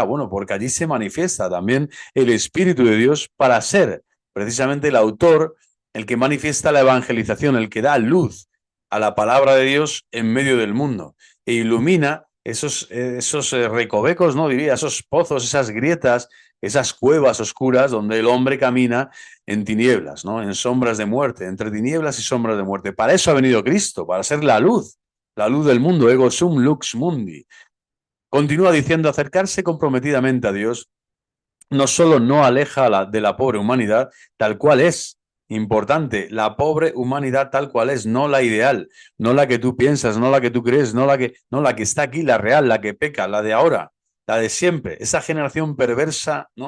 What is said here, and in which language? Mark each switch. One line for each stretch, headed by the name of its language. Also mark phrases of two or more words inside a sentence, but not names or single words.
Spanish: Bueno, porque allí se manifiesta también el Espíritu de Dios para ser precisamente el autor, el que manifiesta la evangelización, el que da luz a la palabra de Dios en medio del mundo e ilumina esos recovecos, ¿no? Diría, esos pozos, esas grietas, esas cuevas oscuras donde el hombre camina en tinieblas, ¿no? En sombras de muerte, entre tinieblas y sombras de muerte. Para eso ha venido Cristo, para ser la luz del mundo,
Latin: ego sum lux mundi.
Spanish: Continúa diciendo, acercarse comprometidamente a Dios no solo no aleja de la pobre humanidad, tal cual es. Importante, la pobre humanidad tal cual es, no la ideal, no la que tú piensas, no la que tú crees, no la que está aquí, la real, la que peca, la de ahora, la de siempre, esa generación perversa, ¿no?